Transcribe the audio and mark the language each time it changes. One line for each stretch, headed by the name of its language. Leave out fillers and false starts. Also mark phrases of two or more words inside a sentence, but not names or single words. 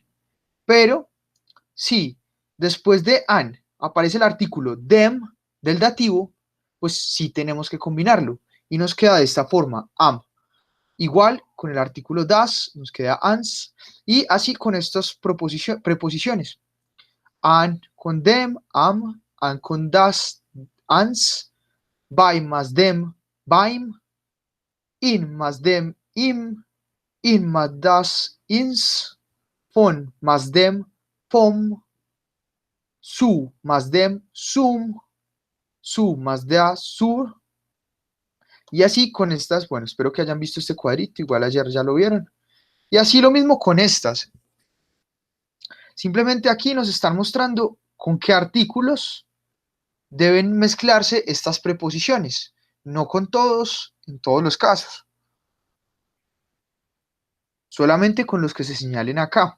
Spanish: Pero si después de an aparece el artículo dem del dativo, pues sí tenemos que combinarlo. Y nos queda de esta forma, am. Igual con el artículo das, nos queda ans, y así con estas preposiciones.
German: An con dem, am, an con das, ans, bei más dem, beim, in más dem, im, in más das, ins, von más dem, vom,
Spanish: su más
German: dem, sum, su
Spanish: más
German: das, sur,
Spanish: y así con estas, bueno, espero que hayan visto este cuadrito, igual ayer ya lo vieron. Y así lo mismo con estas. Simplemente aquí nos están mostrando con qué artículos deben mezclarse estas preposiciones, no con todos, en todos los casos, solamente con los que se señalen acá.